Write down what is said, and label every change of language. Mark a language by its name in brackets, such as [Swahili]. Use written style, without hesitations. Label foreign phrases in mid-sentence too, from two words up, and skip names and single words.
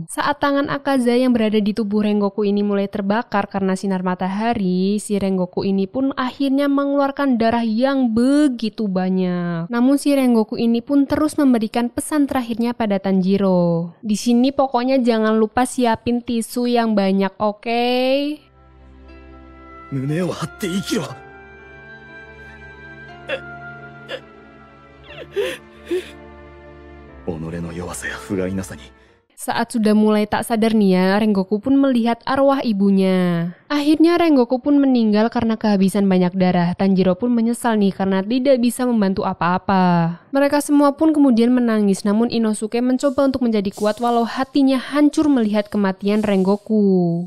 [Indonesian] Saat tangan Akaza yang berada di tubuh Rengoku ini mulai terbakar karena sinar matahari, si Rengoku ini pun akhirnya mengeluarkan darah yang begitu banyak. Namun si Rengoku ini pun terus memberikan pesan terakhirnya pada Tanjiro. Di sini pokoknya jangan lupa siapin tisu yang banyak, oke? [Japanese] 胸を張って生きろ。己の弱さや不甲斐なさに。 [Indonesian] Saat sudah mulai tak sadar nih ya, Rengoku pun melihat arwah ibunya. Akhirnya Rengoku pun meninggal karena kehabisan banyak darah. Tanjiro pun menyesal nih karena tidak bisa membantu apa-apa. Mereka semua pun kemudian menangis, namun Inosuke mencoba untuk menjadi kuat walau hatinya hancur melihat kematian Rengoku.